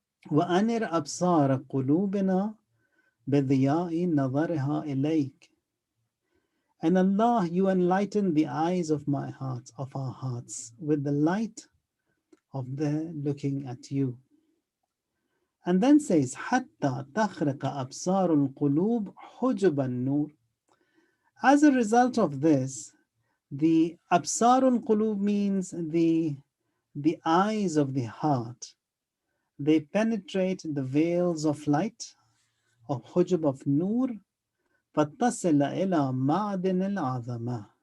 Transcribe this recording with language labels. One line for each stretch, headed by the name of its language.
Arabic: وَأَنِرْ أَبْصَارَ قُلُوبِنَا بِضِيَاءِ نَظَرِهَا إِلَيْكَ.
English: And Allah, you enlighten the eyes of my heart, of our hearts, with the light of their looking at you. And then says,
Arabic: حتى تخرق أبصار القلوب حجب النور.
English: As a result of this, the Absarul Qulub means the eyes of the heart. They penetrate the veils of light, of hujub of nur,
Arabic: فَتَّصِلَ إِلَى مَعْدِنِ الْعَظَمَةِ.